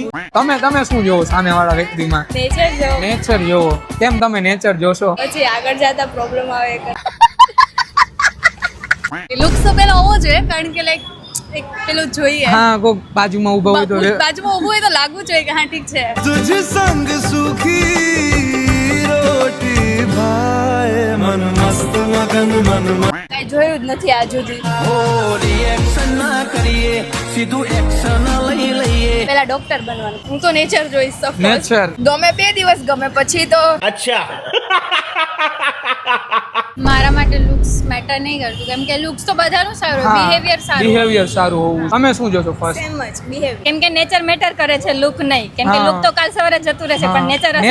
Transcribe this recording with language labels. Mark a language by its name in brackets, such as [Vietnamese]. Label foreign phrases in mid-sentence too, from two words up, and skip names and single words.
[Gujarati] તમે શું જોવો સામેવાળા વ્યક્તિમાં? નેચર જો નેચર જોવો. કેમ તમે નેચર જોશો? પછી આગળ જતા પ્રોબ્લેમ આવે. લુક્સ તો પેલા હોવો જોઈએ કારણ કે લાઈક એક પેલું જોઈએ. હા, કોઈ બાજુમાં ઊભા હોય તો બાજુમાં ઊભું હોય તો લાગવું જોઈએ કે હા ઠીક છે. [Hindi] तुझ संग सुखी रोटी भाए मन मस्त मगन मन [Gujarati] કાંઈ જોયું જ નથી આજ સુધી. [Hindi] रिएक्शन ना करिए [Gujarati] સીધું એક્શન લઈ લઈએ પેલા ડોક્ટર બનવાનું. હું તો નેચર જોઈશ. [English] of course. Nature. [Gujarati] ગમે 2 દિવસ ગમે પછી તો અચ્છા. મારા માટે [English] looks matter [Gujarati] નહીં કરતું કેમ કે લુક્સ તો બધાનું સારું બિહેવિયર સારું બિહેવિયર સારું હોવું. તમે શું જોશો ફર્સ્ટ? સેમ જ બિહેવિયર કેમ કે [English] nature matter [Gujarati] કરે છે લુક નહીં કેમ કે હા. લુક તો કાલ સવારે જતું રહેશે પણ નેચર હશે તો